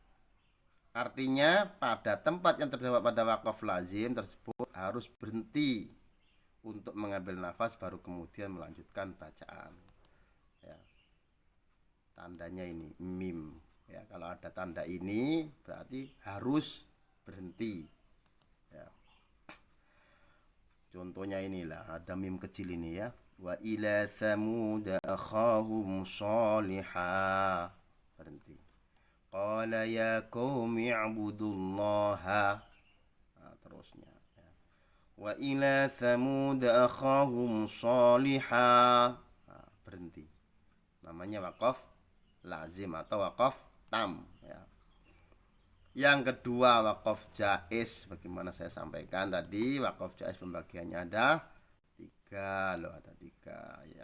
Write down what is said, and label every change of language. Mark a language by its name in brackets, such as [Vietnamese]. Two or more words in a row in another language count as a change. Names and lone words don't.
[Indonesian] Artinya pada tempat yang terdapat pada wakaf lazim tersebut harus berhenti untuk mengambil nafas baru kemudian melanjutkan bacaan, ya. Tandanya ini mim, ya. Kalau ada tanda ini berarti harus berhenti, ya. Contohnya inilah, ada mim kecil ini, ya. [Arabic] وإلى ثمود أخاهم صالحا, berhenti. قال يا قوم اعبدوا الله, [Indonesian] nah, terusnya, ya. [Arabic] وإلى ثمود أخاهم صالحا. [Indonesian] Nah, berhenti. Namanya waqaf lazim atau waqaf tam ya. Yang kedua waqaf jaiz, bagaimana saya sampaikan tadi, waqaf jaiz pembagiannya ada tiga loh, ada tiga ya.